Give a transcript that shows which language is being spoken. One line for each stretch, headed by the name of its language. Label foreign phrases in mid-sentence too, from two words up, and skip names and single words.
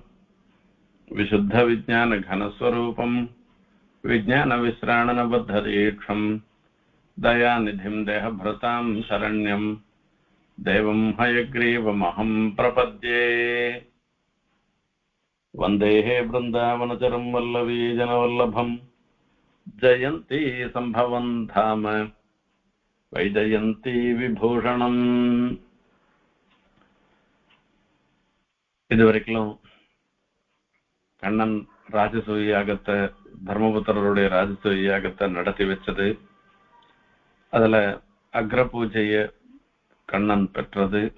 Sanskrit: विशुद्धविज्ञानघनस्वरूपं विज्ञानविश्राणनबद्धदीक्षं दयानिधिं देहभृतां शरण्यं देवं हयग्रीवमहं प्रपद्ये। वन्देः वृन्दावनचरं वल्लवीजनवल्लभं जयन्ती सम्भवं धाम वैजयन्ती विभूषणम्।
Tamil: இதுவரைக்கும் கண்ணன் ராஜசூய யாகத்தை தர்மபுத்திரருடைய ராஜசூய யாகத்தை நடத்தி வச்சது, அதுல அக்ர பூஜைய கண்ணன் பெற்றது.